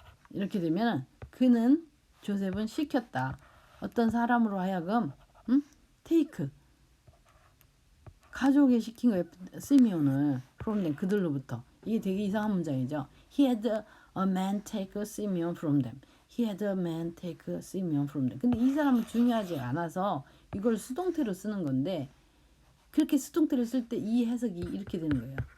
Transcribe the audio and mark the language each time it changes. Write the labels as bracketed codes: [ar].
[ko] 이렇게 되면 그는 조셉은 시켰다. 어떤 사람으로 하여금 take 가족에 시킨 거예요. 시미온을 [en] from them, [ko] 그들로부터. 이게 되게 이상한 문장이죠. [en] He had a man take Simeon from them. He had a man take Simeon from them. [ko] 근데 이 사람은 중요하지 않아서 이걸 수동태로 쓰는 건데 그렇게 수동태를 쓸 때 이 해석이 이렇게 되는 거예요.